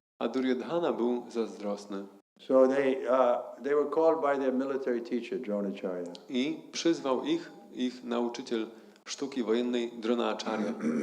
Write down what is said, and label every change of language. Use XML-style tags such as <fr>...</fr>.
<pl>a Duryodhana był zazdrosny.</pl> <en>So they were called by their military teacher, Dronacharya.</en> <pl>I przyzwał ich nauczyciel sztuki wojennej Dronacharya.</pl>